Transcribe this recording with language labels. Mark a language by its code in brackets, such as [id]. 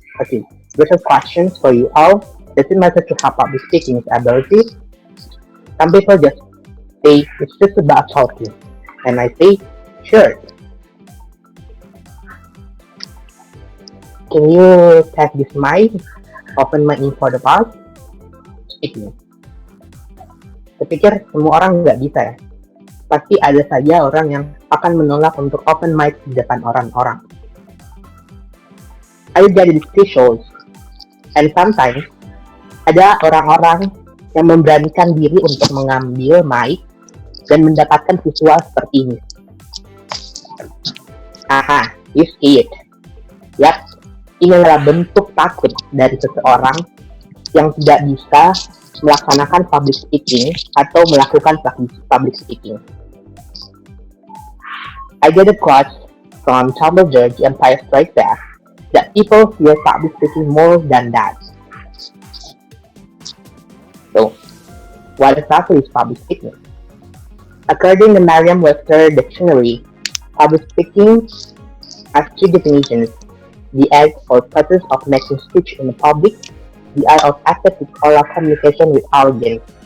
[en] Okay, there's some questions for you all. Does it matter to have public speaking ability? Some people just say it's just about talking, and I say sure. Can you test this mic? Open mic for the past speaking. [id] Saya pikir semua orang nggak bisa ya. Pasti ada saja orang yang akan menolak untuk open mic di depan orang-orang. [en] I get these visuals, and sometimes [id] ada orang-orang yang memberanikan diri untuk mengambil mic dan mendapatkan visual seperti ini. [en] Aha, you see it. [id] Yap, ini adalah bentuk takut dari seseorang yang tidak bisa melaksanakan public speaking atau melakukan public speaking. [en] I get a quote from Dumbledore, The Empire Strikes Back, that people fear public speaking more than that. So, what exactly is public speaking? According to Merriam-Webster Dictionary, public speaking has two definitions: the act or process of making speech in the public, the art of effective oral communication with audience.